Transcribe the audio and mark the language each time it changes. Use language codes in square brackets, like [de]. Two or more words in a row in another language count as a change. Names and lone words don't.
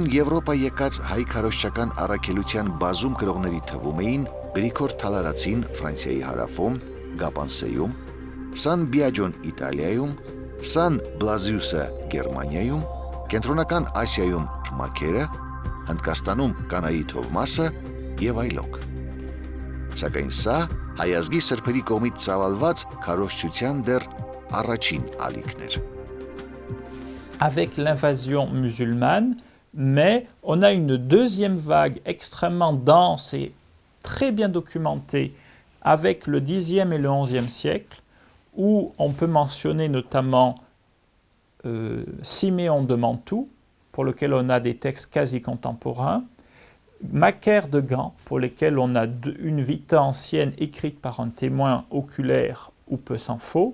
[hy] Եվրոպա եկած հայ քարոզչական առաքելության բազում գրողների թվում էին Գրիգոր Թալարացին Ֆրանսիայի հարավում, Գապանսեում, Սան Բիաջոն Իտալիայում, Սան Բլազիուսը Գերմանիայում, Կենտրոնական Ասիայում Մաքերը, Հնդկաստանում Կանայի Թովմասը եւ այլոք։ Սակայն սա հայազգի սրբերի կողմից ծավալված քարոզչության դեռ առաջին ալիքն էր։ [fr] Avec l'invasion musulmane, mais on a une deuxième vague extrêmement dense et très bien documentée avec le Xe et le XIe siècle, où on peut mentionner notamment Siméon de Mantoue, pour lequel on a des textes quasi contemporains, Macaire de Gand, pour lesquels on a une vita ancienne écrite par un témoin oculaire ou peu s'en faut.